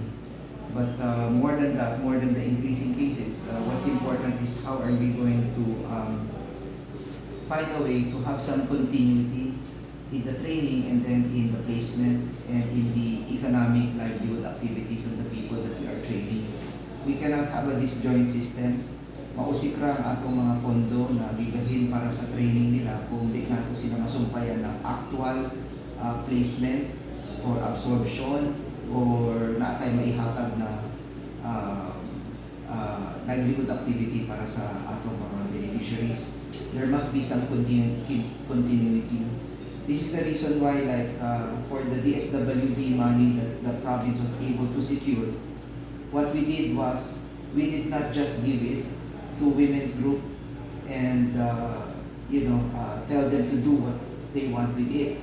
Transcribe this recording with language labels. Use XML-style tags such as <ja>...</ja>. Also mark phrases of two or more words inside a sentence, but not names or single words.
<en>But more than that, more than the increasing cases, what's important is how are we going to find a way to have some continuity in the training and then in the placement and in the economic livelihood activities of the people that we are training. We cannot have a disjoint system.</en> <ceb>Mausikra ang atong mga pondo na bigahin para sa training nila kung di nato sila masumpayan ng</ceb> <en>actual placement or absorption</en> <ceb>or na tayo maihatag na</ceb> <en>livelihood activity</en> <ceb>para sa atong mga beneficiaries.</ceb> <en>There must be some continuity. This is the reason why, like, for the DSWD money that the province was able to secure, what we did was, we did not just give it to women's group and tell them to do what they want with it.</en>